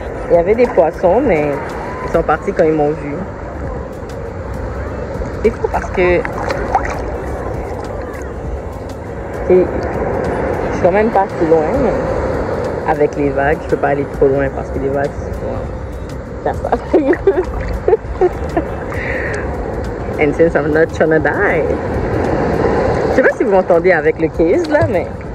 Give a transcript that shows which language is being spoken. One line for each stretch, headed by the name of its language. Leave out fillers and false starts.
French: Il y avait des poissons, mais ils sont partis quand ils m'ont vu. C'est fou parce que je suis quand même pas si loin, mais avec les vagues, je peux pas aller trop loin parce que les vagues, c'est ça.
English: And since I'm not trying to die.
French: Je sais pas si vous m'entendez avec le case là, mais.